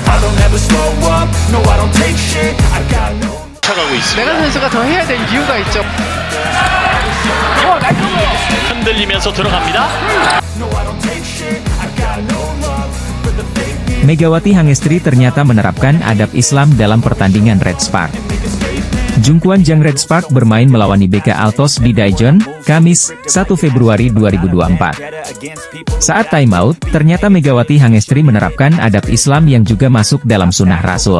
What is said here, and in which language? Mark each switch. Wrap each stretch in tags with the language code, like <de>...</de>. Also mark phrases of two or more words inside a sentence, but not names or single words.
<en>don't ever slow up, no I don't take shit, I got no.</en> <ko>메간 선수가 더 해야 될 이유가 있죠. 흔들리면서 들어갑니다.</ko> <id>Megawati Hangestri ternyata menerapkan adab Islam dalam pertandingan Red Spark. Jungkwon Jang Red Spark bermain melawan IBK Altos di Daejeon, Kamis, 1 Februari 2024. Saat timeout, ternyata Megawati Hangestri menerapkan adab Islam yang juga masuk dalam sunnah Rasul.</id>